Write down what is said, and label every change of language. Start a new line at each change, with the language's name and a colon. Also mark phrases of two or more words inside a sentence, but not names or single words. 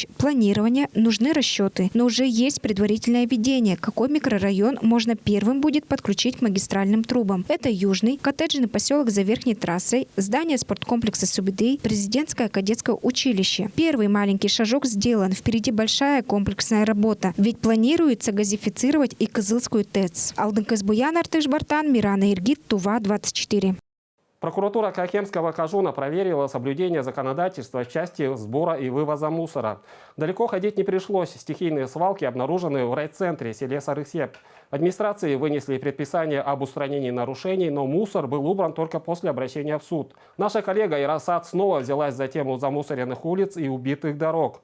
Russian: Планирование, нужны расчеты. Но уже есть предварительное видение, какой микрорайон можно первым будет подключить к магистральным трубам. Это Южный, коттеджный поселок за верхней трассой, здание спорткомплекса Субидей, президентское кадетское училище. Первый маленький шажок сделан, впереди большая комплексная работа. Ведь планируется газифицировать и Кызылскую ТЭЦ. Алдын Казбуян, Артыш Бартан, Мирана Иргит, Тува, 24. Прокуратура Кахемского Кажуна проверила соблюдение законодательства в части сбора и вывоза мусора. Далеко ходить не пришлось. Стихийные свалки обнаружены в райцентре селе Сарысеп. Администрации вынесли предписание об устранении нарушений, но мусор был убран только после обращения в суд. Наша коллега Ирасат снова взялась за тему замусоренных улиц и убитых дорог.